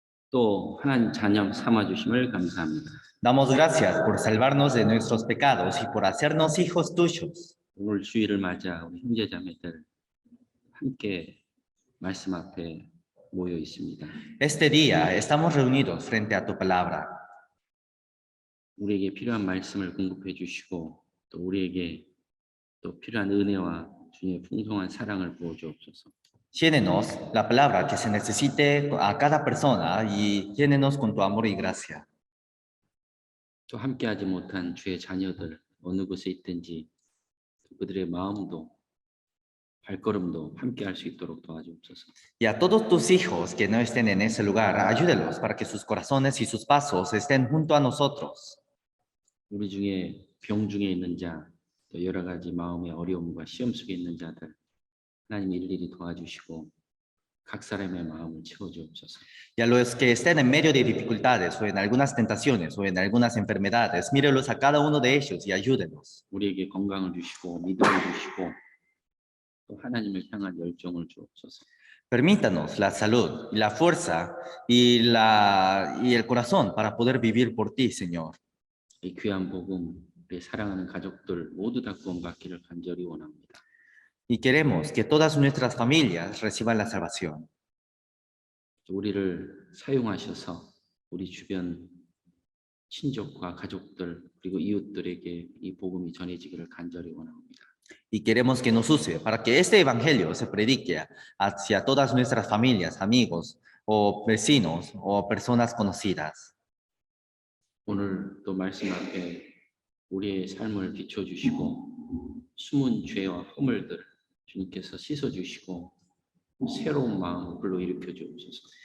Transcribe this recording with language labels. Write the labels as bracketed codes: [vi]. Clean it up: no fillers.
[ko] 또 하나님 자녀 삼아주심을 감사합니다. [es] Damos gracias por salvarnos de nuestros pecados y por hacernos hijos tuyos. [ko] 오늘 주일을 맞아 우리 형제자매들 함께 말씀 앞에 모여 있습니다. [es] Este día estamos reunidos frente a tu palabra. [ko] 우리에게 필요한 말씀을 공급해 주시고 또 우리에게 또 필요한 은혜와 주님의 풍성한 사랑을 부어 주옵소서. [es] Llénenos la palabra que se necesite a cada persona y llénenos con tu amor y gracia. [ko] 또 함께하지 못한 주의 자녀들 어느 곳에 있든지 그들의 마음도 발걸음도 함께할 수 있도록 도와주옵소서. [es] Y a todos tus hijos que no estén en ese lugar, ayúdelos para que sus corazones y sus pasos estén junto a nosotros. [ko] 우리 중에 병 중에 있는 자, 또 여러 가지 마음의 어려움과 시험 속에 있는 자들 하나님 일일이 도와주시고 각 사람의 마음을 채워주옵소서. [es] Y a los que estén en medio de dificultades o en algunas tentaciones o en algunas enfermedades, mírelos a cada uno de ellos y ayúdenos. [ko] 우리에게 건강을 주시고 믿음을 주시고 또 하나님을 향한 열정을 주옵소서. [es] Permítanos la salud, la fuerza y el corazón para poder vivir por ti, Señor. [ko] 이 귀한 복음, 우리 사랑하는 가족들 모두 다 구원받기를 간절히 원합니다. [es] Y queremos que todas nuestras familias reciban la salvación. [ko] 우리를 사용하셔서 우리 주변 친족과 가족들 그리고 이웃들에게 이 복음이 전해지기를 간절히 원합니다. [es] Y queremos que nos use para que este evangelio se predique hacia todas nuestras familias, amigos o vecinos o personas conocidas. [ko] 오늘 또 말씀 앞에 우리의 삶을 비춰주시고 숨은 죄와 허물들 주님께서 씻어주시고 새로운 마음을 불러일으켜 주옵소서.